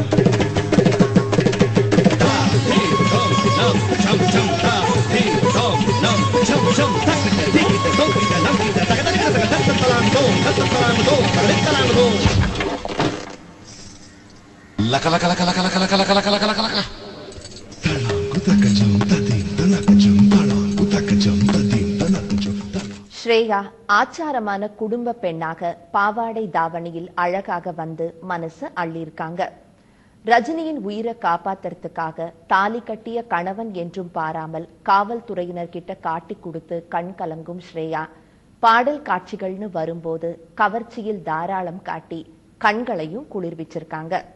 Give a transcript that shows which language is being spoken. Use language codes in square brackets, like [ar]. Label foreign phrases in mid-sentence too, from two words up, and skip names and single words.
[ta] తా ధీం తోం నం చం చం తా ధీం తోం నం చం చం తరగడ దిత్తి తోం తరగడ నం తరగడ తరగడ తరగడ తత్తలాం తోం తత్తలాం తోం తరగడలాం తోం లక లక లక లక లక లక లక లక లక లక తలాంగు తకజం తదీం తనకజం తలాంగు తకజం తదీం తనకజం. ஸ்ரேயா ஆச்சாரமான குடும்ப பெண்ணாக பாவாடை தாவணியில் அழகாக வந்து மனசு அள்ளியிருக்காங்க. ரஜினியின் உயிரை காப்பாத்துறதுக்காக தாலி கட்டிய கணவன் என்றும் பாராமல் காவல்துறையினர் கிட்ட காட்டி கொடுத்து கண் கலங்கும் ஸ்ரேயா பாடல் காட்சிகள்னு வரும்போது கவர்ச்சியில் தாராளம் காட்டி கண்களையும் குளிர்விச்சிருக்காங்க.